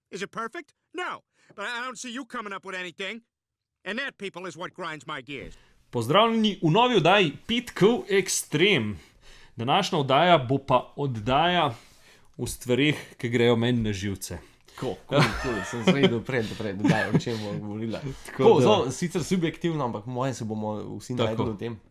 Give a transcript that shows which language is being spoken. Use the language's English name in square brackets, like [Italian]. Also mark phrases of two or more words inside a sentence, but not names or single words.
[English] Is it perfect? No, but I don't see you coming up with anything. And that, people, is what grinds my gears. [Slovenian] Pozdravljeni v novi oddaji Pitkov Extreme. Današnja oddaja bo pa oddaja v stvarih, ki grejo meni na živce. Cool. Sem zvedel prej, da o čem bomo govorili. Zelo, sicer subjektivno, ampak moje se bomo vsi najdeli v tem.